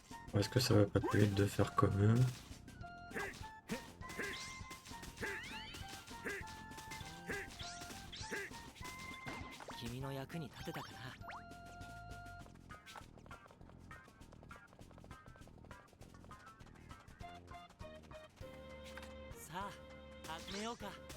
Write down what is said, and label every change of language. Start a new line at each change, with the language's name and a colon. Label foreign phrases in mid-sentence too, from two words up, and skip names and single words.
French: Est-ce que ça va pas plus vite de faire comme eux?
Japanese: 君の役に立てたかな。さあ始めようか。